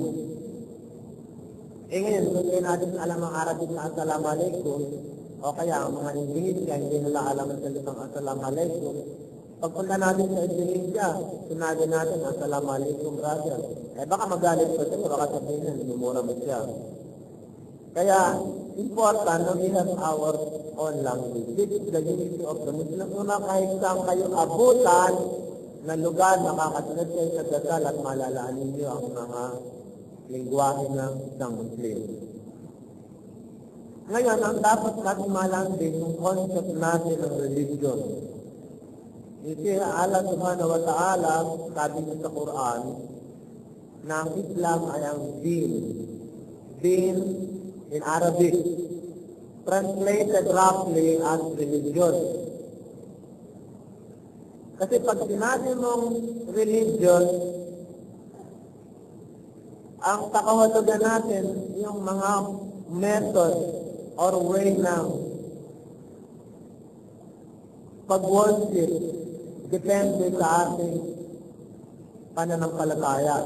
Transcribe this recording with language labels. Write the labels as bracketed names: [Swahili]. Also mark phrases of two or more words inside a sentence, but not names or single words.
[Filipino] Ngayon, kung natin alam ang Arabic na Assalamualaikum, o kaya ang mga Indonesia, hindi nila alam ang salitang Assalamualaikum. Pagpunta natin sa Indonesia, sunagin natin, Assalamualaikum, brother. Baka magalit ko siya, baka sabihin niya, minumura mo siya. Kaya, [English] important na we have our own language. This is the unity of the Muslims. [Filipino] Una kahit saan kayo abutan na lugar, makakasunod kayo sa dasal at malalaan ninyo ang mga lingwahe ng isang Muslim. Ngayon, ang dapat natin malaman din yung concept natin ng religion. [Arabic] Kasi الله سبحانه وتعالى, [Filipino] sabi niya sa Quran, na ang Islam ay ang din. [English] Din in Arabic, translated roughly as religion. [Filipino] Kasi pag sinabi mong religion, ang kakahulugan natin, yung mga [English] method or way [Filipino] ng pag-worship, depende sa ating pananampalataya.